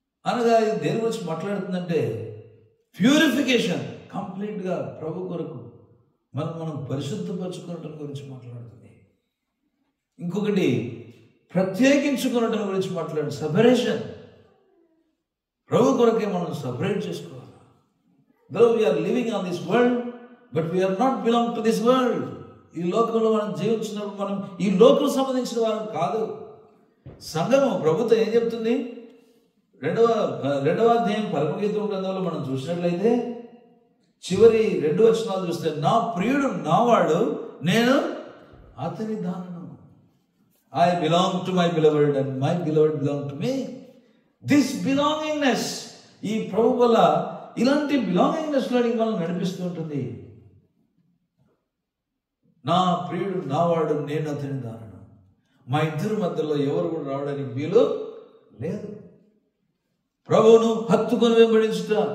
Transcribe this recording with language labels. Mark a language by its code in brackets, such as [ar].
[te] అనగా ఇది దేని గురించి మాట్లాడుతుందంటే ప్యూరిఫికేషన్, కంప్లీట్గా ప్రభు కొరకు మనం పరిశుద్ధపరచుకోవటం గురించి మాట్లాడుతుంది. ఇంకొకటి ప్రత్యేకించుకోవటం గురించి మాట్లాడు, సపరేషన్. ప్రభు కొరకే మనం సపరేట్ చేసుకోవాలి. [en] Though we are living on this world, but we are not belong to this world. [te] ఈ లోకంలో మనం జీవించినప్పుడు మనం ఈ లోకం సంబంధించిన వారం కాదు. సంఘము ప్రభుత్వం ఏం చెప్తుంది? 2వ అధ్యాయం పరమగీతం గ్రంథంలో మనం చూసినట్లయితే చివరి 2 వచనాలు చూస్తే, నా ప్రియుడు నావాడు, నేను అతని దానను. [en] I belong to my beloved and my beloved belong to me. This belongingness, [te] ఈ ప్రభు వల్ల ఇలాంటి బిలాంగింగ్నెస్ లో మనం నడిపిస్తూ ఉంటుంది. నా ప్రియుడు నావాడు, నేను అతని దానను. మా ఇద్దరి మధ్యలో ఎవరు కూడా రావడానికి వీలు లేదు. ప్రభువును హత్తుకొని వెంబడించుట,